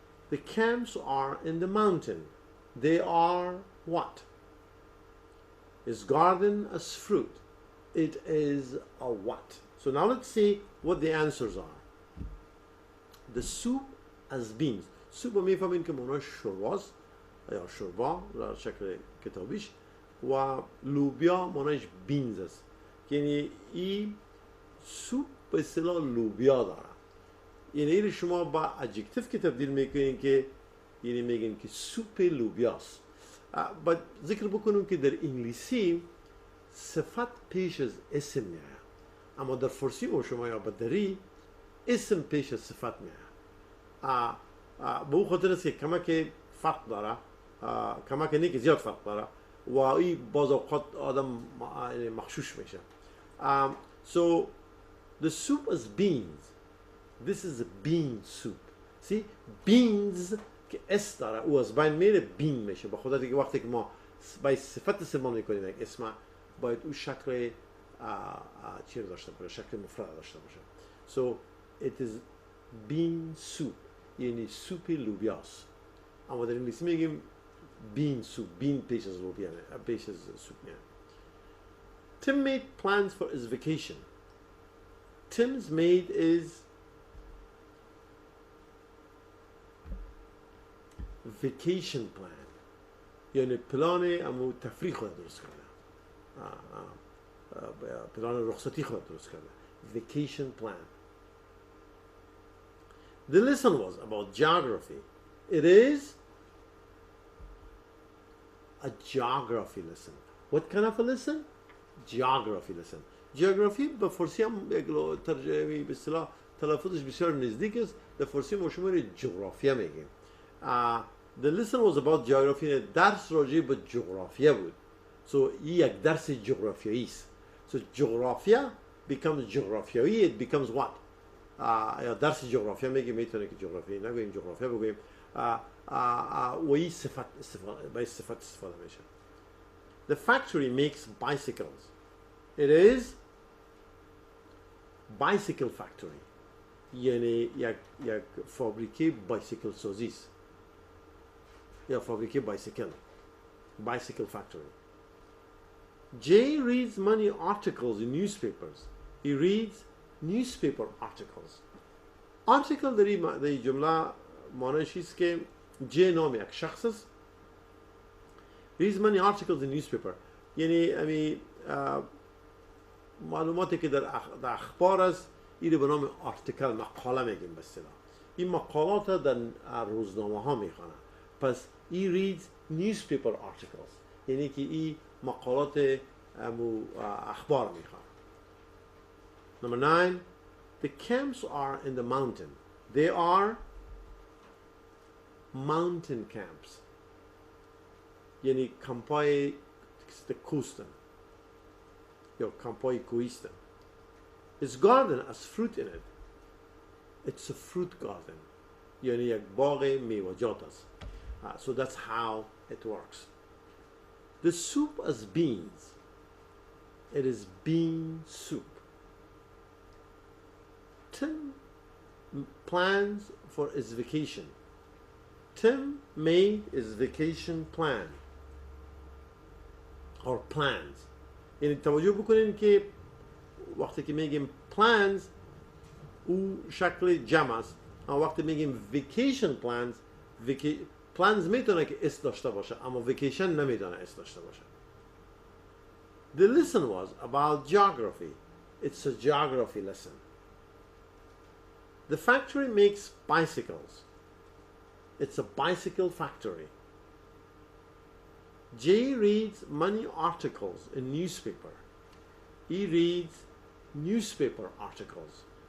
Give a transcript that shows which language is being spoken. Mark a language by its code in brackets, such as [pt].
[en] The camps are in the mountain. They are what? His garden as fruit. It is a what? So now let's see what the answers are. The soup as beans. [fa] soup میفهمین که معناش شورواست یا شوربا در شکل کتابیش و لوبیا معناش بینز است. یعنی این سوپ به اصطلاح لوبیا داره. یعنی این شما با ادجکتیو که تبدیل میکنین که یعنی میگین که سوپ لوبیاست. باید ذکر بکنم که در انگلیسی صفت پیش از اسم میاد، اما در فارسی و شما یا بدری اسم پیش از صفت میاد. به اون خاطر است که کمک فرق داره، کمک نه که زیاد فرق داره و این باز اوقات آدم مخشوش میشه. [en] So the soup is beans. This is a bean soup. [fa] See, beans که اس داره او از بین میره بین میشه. به خاطر که وقتی که ما با صفت استعمال میکنیم یک اسم باید او شکل چی رو داشته باشه، شکل مفرد داشته باشه. [en] So it is bean soup، [fa] یعنی سوپ لوبیاست. اما در انگلیسی میگیم [en] bean soup. [fa] bean پیش از لوبیا میاد، پیش از سوپ میاد. [en] Tim made plans for his vacation. Tim's made is vacation plan. [fa] یعنی پلان امو تفریح خود درست کرده، پلان رخصتی خود درست کرده. [en] Vacation plan. The lesson was about geography. It is a geography lesson. What kind of a lesson? Geography lesson. [fa] Geography به فارسی هم یک ترجمه به اصطلاح تلفظش بسیار نزدیک است. در فارسی ما شما جغرافیا میگیم. [en] The lesson was about geography. [fa] درس راجع به جغرافیا بود. So این یک درس جغرافیایی است. So جغرافیا becomes جغرافیایی. [en] It becomes what? [fa] یا درس جغرافیا میگه میتونه که جغرافیایی نگوییم، جغرافیا بگوییم. و این صفت استفاده میشه. [en] The factory makes bicycles. It is bicycle factory. [fa] یعنی یک فابریکه بایسیکل سازی است یا فابریکه بایسیکل. [en] Bicycle factory. Jay reads many articles in newspapers. He reads newspaper articles. [fa] Article در این جمله معنیش است که جی نام یک شخص است. [en] Reads many articles in newspaper. [fa] یعنی امی معلوماتی که در اخبار است این به نام آرتیکل، مقاله میگیم به اصطلاح. این مقالات در روزنامه ها میخوانه. [en] پس he reads newspaper articles. [fa] یعنی که این مقالات اخبار میخوانه. [en] Number 9, the camps are in the mountain. They are mountain camps. [fa] یعنی کمپای کوستن یا کمپای کویستن. [en] Its garden has fruit in it. It's a fruit garden. [fa] یعنی یک باغ میوه‌جات است. [en] So that's how it works. The soup as beans. It is bean soup. Tim plans for his vacation. Tim made his vacation plan. Or plans. [fa] یعنی توجه بکنین که وقتی که میگیم plans او شکل جمع است. وقتی میگیم [en] vacation plans plans [fa] میتونه که اس داشته باشه اما vacation نمیتونه اس داشته باشه. [en] The lesson was about geography. It's a geography lesson. The factory makes bicycles. It's a bicycle factory. Jay reads many articles in newspaper. He reads newspaper articles.